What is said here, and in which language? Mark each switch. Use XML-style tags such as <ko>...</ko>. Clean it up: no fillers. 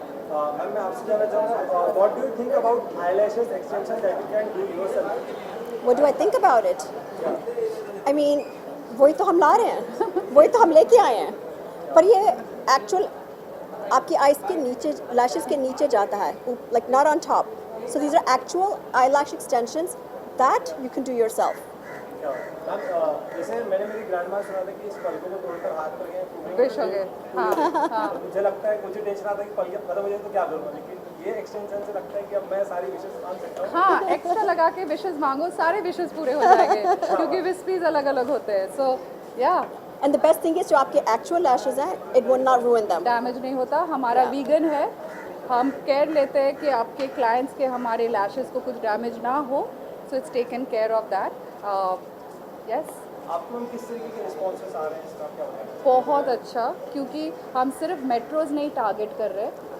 <hi>Ma'am मैं आपसे जानना चाहूँगा,</hi> <en>What do you think about eyelashes extension that you can do yourself? What do I think about it? I mean,</en> <hi>वही तो हम ला रहे हैं, वही तो हम लेके आए हैं, पर ये एक्चुअल आपकी आइज के नीचे, लैशेस के नीचे जाता है,</hi> <en>like not on top. So these are actual eyelash extensions that you can do yourself.</en> <hi>Ma'am जैसे मैंने मेरी ग्रैंड माँ सुना था कि इस पलकों को तोड़कर हाथ पर विश हो गए. हाँ हाँ. मुझे लगता है, मुझे टेंशन आता है कि पलके खत्म हो जाए तो क्या करूँगा, लेकिन ये एक्सटेंशन से लगता है कि अब मैं सारी विशेष मान सकता हूँ। हाँ, एक्स्ट्रा लगा के विशेस मांगो, सारे विशेस पूरे हो जाएंगे क्योंकि विस्पीज अलग अलग होते हैं. सो या</hi> <en>And the best thing is</en> <hi>जो आपके actual lashes हैं,</hi> <en>it will not ruin them.</en> <hi>Damage नहीं होता. हमारा वीगन है, हम केयर लेते हैं कि आपके क्लाइंट्स के हमारे लैशेस को कुछ डैमेज ना हो.</hi> <en>So it's taken care of that. Yes,</en> <hi>आपको किस तरीके के रिस्पॉन्सेस आ रहे हैं इसका क्या होता है? बहुत अच्छा, क्योंकि हम सिर्फ मेट्रोज़ नहीं टारगेट कर रहे.</hi>